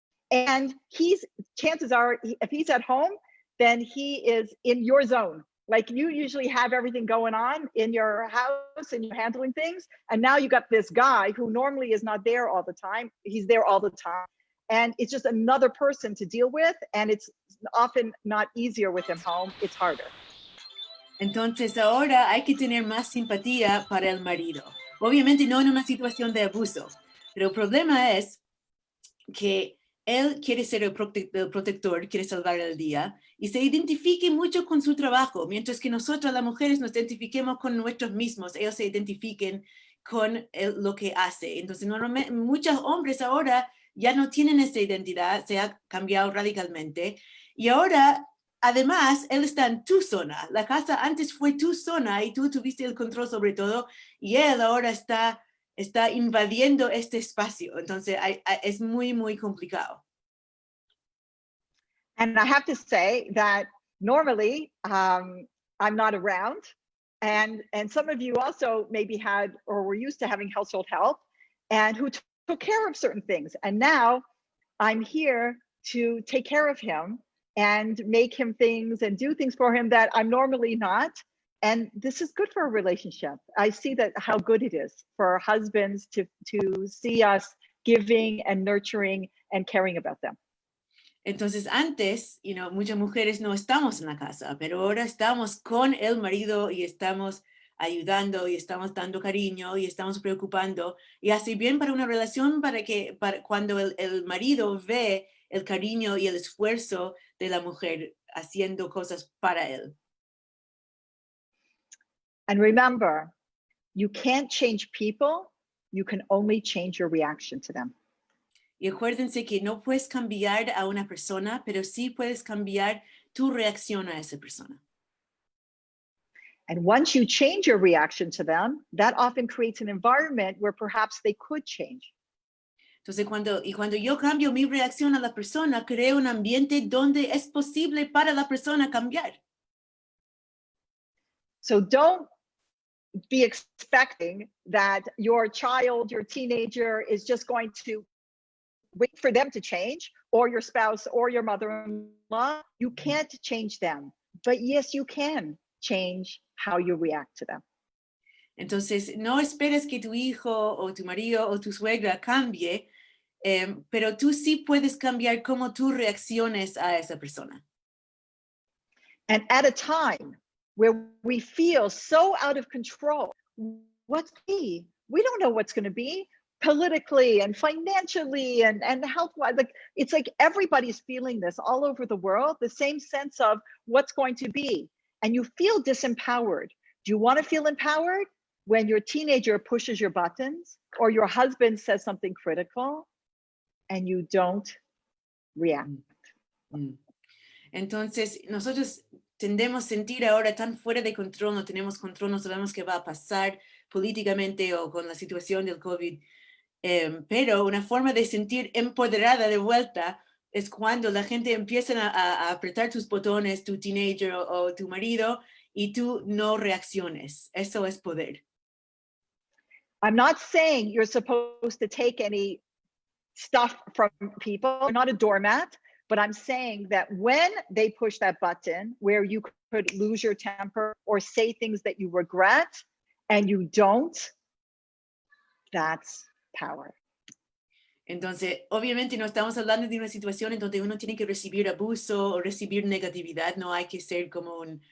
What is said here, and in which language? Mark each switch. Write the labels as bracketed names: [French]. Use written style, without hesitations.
[English] And chances are, if he's at home, then he is in your zone. Like you usually have everything going on in your house and you're handling things. And now you got this guy who normally is not there all the time. He's there all the time. And it's just another person to deal with. And it's often not easier with him home. It's harder. [Spanish] Entonces ahora hay que tener más simpatía para el marido. Obviamente no en una situación de abuso. Pero el problema es que él quiere ser el protector, quiere salvar el día y se identifique mucho con su trabajo, mientras que nosotras las mujeres nos identifiquemos con nuestros mismos, ellos se identifiquen con lo que hace. Entonces normalmente muchos hombres ahora ya no tienen esa identidad, se ha cambiado radicalmente y ahora además él está en tu zona. La casa antes fue tu zona y tú tuviste el control sobre todo y él ahora está invadiendo este espacio. Entonces es muy, muy complicado. [English] And I have to say that normally I'm not around. And some of you also maybe had or were used to having household help and who took care of certain things. And now I'm here to take care of him and make him things and do things for him that I'm normally not. And this is good for a relationship. I see that how good it is for husbands to see us giving and nurturing and caring about them. [Spanish] Entonces antes, muchas mujeres no estamos en la casa, pero ahora estamos con el marido y estamos ayudando y estamos dando cariño y estamos preocupando y hace bien para una relación para cuando el marido ve el cariño y el esfuerzo de la mujer haciendo cosas para él. [English] And remember, you can't change people, you can only change your reaction to them. [Spanish] Y acuérdense que no puedes cambiar a una persona, pero sí puedes cambiar tu reacción a esa persona. [English] And once you change your reaction to them, that often creates an environment where perhaps they could change. [Spanish] Entonces, cuando yo cambio mi reacción a la persona, creo un ambiente donde es posible para la persona cambiar. [English] So don't be expecting that your child, your teenager is just going to wait for them to change, or your spouse or your mother-in-law. You can't change them, but yes, you can change how you react to them. [Spanish] Entonces, no esperes que tu hijo o tu marido o tu suegra cambie, pero tú sí puedes cambiar cómo tú reacciones a esa persona. [English] And at a time where we feel so out of control, what's be? We don't know what's going to be politically and financially and health-wise. Like, it's like everybody's feeling this all over the world, the same sense of what's going to be. And you feel disempowered. Do you want to feel empowered? When your teenager pushes your buttons or your husband says something critical and you don't react. [Spanish] Entonces, nosotros tendemos a sentir ahora tan fuera de control, no tenemos control, no sabemos qué va a pasar políticamente o con la situación del COVID. Pero una forma de sentir empoderada de vuelta es cuando la gente empieza a apretar tus botones, tu teenager o tu marido, y tú no reacciones. Eso es poder. [English] I'm not saying you're supposed to take any stuff from people. You're not a doormat, but I'm saying that when they push that button where you could lose your temper or say things that you regret and you don't, that's power. [Spanish] Entonces, obviamente no estamos hablando de una situación en donde uno tiene que recibir abuso o recibir negatividad. No hay que ser como